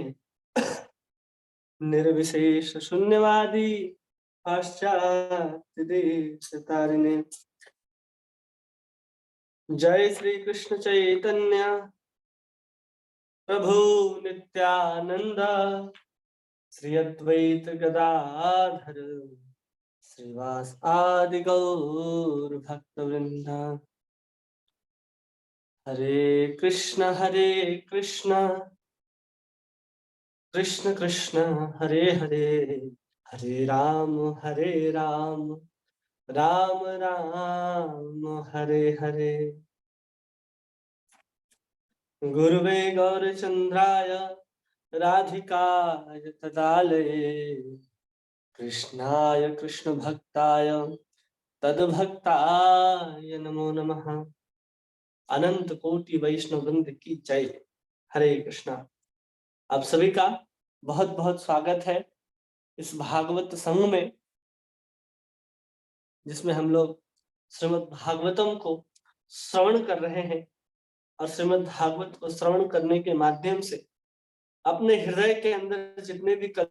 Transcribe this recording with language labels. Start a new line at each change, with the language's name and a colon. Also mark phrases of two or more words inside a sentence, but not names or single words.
Sanskrit: निर्विशेष शून्यवादी पाश्चात्य देशतारिणे जय श्री कृष्ण चैतन्य प्रभु नित्यानंद श्री अद्वैत गदाधर श्रीवास आदि गौर भक्त वृंद हरे कृष्ण कृष्ण कृष्ण हरे हरे हरे राम राम राम हरे हरे गुरुवे गौरचंद्राय राधिकाय तदालये कृष्णाय कृष्ण भक्ताय तद्भक्ताय नमो नमः।
Hindi: अनंत कोटि वैष्णव वृंद की जय। हरे कृष्णा। आप सभी का बहुत बहुत स्वागत है इस भागवत संघ में, जिसमें हम लोग श्रीमद् भागवतम को श्रवण कर रहे हैं और श्रीमद् भागवत को श्रवण करने के माध्यम से अपने हृदय के अंदर जितने भी